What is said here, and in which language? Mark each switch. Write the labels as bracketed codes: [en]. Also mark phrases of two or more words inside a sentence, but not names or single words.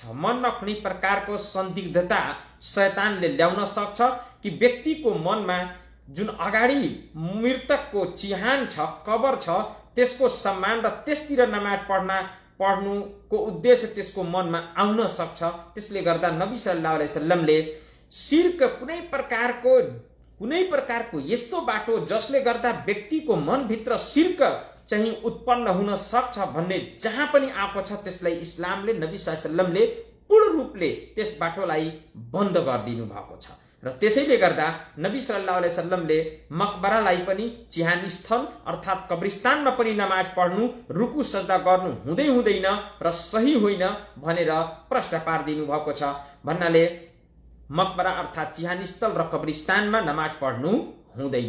[ne] मनमा कुनै प्रकारको संदिग्धता शैतानले ल्याउन सक्छ कि व्यक्तिको मनमा जुन अगाडि मृतकको चिहान छ, कबर छ, त्यसको सम्मान र त्यसतिर नमाज पढ्नुको उद्देश्य त्यसको मनमा आउन सक्छ। त्यसले गर्दा नबी [ar] صلى الله عليه وسلم [ne] शिर्क कुनै प्रकारको यस्तो बाटो जसले गर्दा व्यक्तिको मनभित्र शिर्क चाहिँ उत्पन्न हुन सक्छ भन्ने जहाँ पनि आएको छ त्यसलाई इस्लामले नबी [ar] صلى الله عليه وسلم [ne] पूर्ण रूपले त्यस बाटोलाई बन्द गरिदिनु भएको छ। र त्यसैले गर्दा नबी [ar] صلى الله عليه وسلم [ne] मकबरालाई पनि चिहान स्थल अर्थात कब्रिस्तानमा पनि नमाज पढ्नु, रुकु सजदा गर्नु हुँदैन र सही होइन भनेर प्रश्न पारिदिनु भएको छ। भन्नाले मकबरा अर्थात चिहान स्थल र कब्रिस्तानमा नमाज पढ्नु हुँदैन।